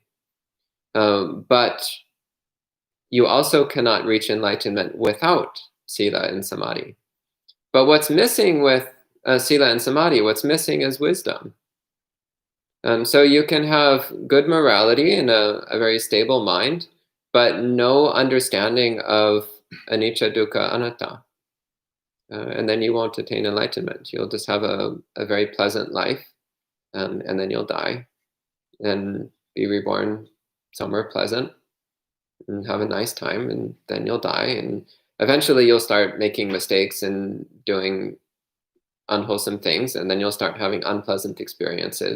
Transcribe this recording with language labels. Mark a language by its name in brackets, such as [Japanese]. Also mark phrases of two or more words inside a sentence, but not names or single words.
[English] But you also cannot reach enlightenment without sila and samadhi. But what's missing with sila and samadhi, what's missing is wisdom. So you can have good morality and a very stable mind, but no understanding of anicca, dukkha, anatta. And then you won't attain enlightenment. You'll just have a very pleasant life, and then you'll die and be reborn somewhere pleasant and have a nice time, and then you'll die. And eventually you'll start making mistakes and doing unwholesome things, and then you'll start having unpleasant experiences.